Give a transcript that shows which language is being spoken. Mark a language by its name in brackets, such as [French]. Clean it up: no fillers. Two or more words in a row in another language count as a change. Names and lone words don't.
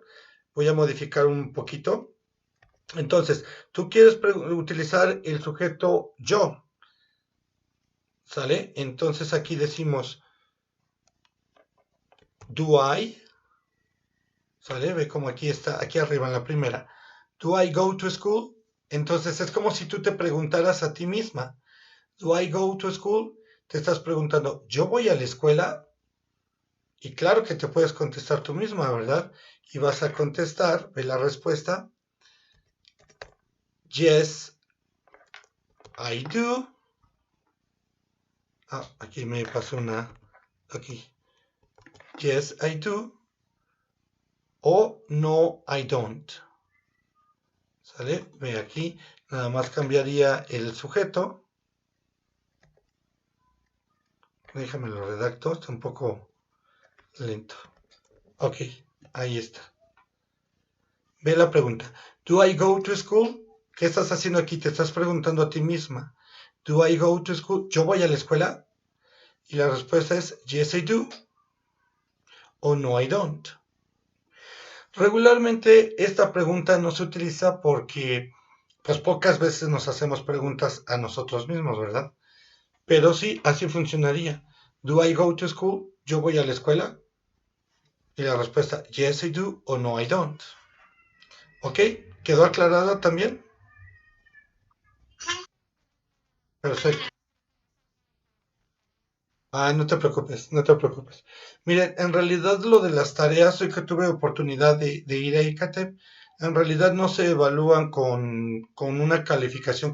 [Spanish] Voy a modificar un poquito. Entonces, tú quieres utilizar el sujeto yo, ¿sale? Entonces aquí decimos, [English] ¿do I? [Spanish] ¿Sale? Ve como aquí está, aquí arriba en la primera. [English] ¿Do I go to school? [Spanish] Entonces es como si tú te preguntaras a ti misma, [English] ¿do I go to school? [Spanish] Te estás preguntando, ¿yo voy a la escuela? Y claro que te puedes contestar tú misma, ¿verdad? Y vas a contestar, ve la respuesta, [English] yes, I do. [Spanish] Ah, aquí me pasó una, aquí. [English] Yes, I do. O no, I don't. [Spanish] ¿Sale? Ve aquí, nada más cambiaría el sujeto. Déjame lo redacto, está un poco lento. Ok, ahí está. Ve la pregunta. [English] ¿Do I go to school? [Spanish] ¿Qué estás haciendo aquí? Te estás preguntando a ti misma. [English] ¿Do I go to school? [Spanish] ¿Yo voy a la escuela? Y la respuesta es [English] yes, I do. O no, I don't. [Spanish] Regularmente esta pregunta no se utiliza porque pues pocas veces nos hacemos preguntas a nosotros mismos, ¿verdad? Pero sí, así funcionaría. [English] ¿Do I go to school? [Spanish] ¿Yo voy a la escuela? Y la respuesta, [English] yes I do o no I don't. [Spanish] ¿Ok? ¿Quedó aclarada también? Perfecto. Ah, no te preocupes, no te preocupes. Miren, en realidad lo de las tareas, hoy que tuve oportunidad de ir a ICATEP, en realidad no se evalúan con una calificación como tal.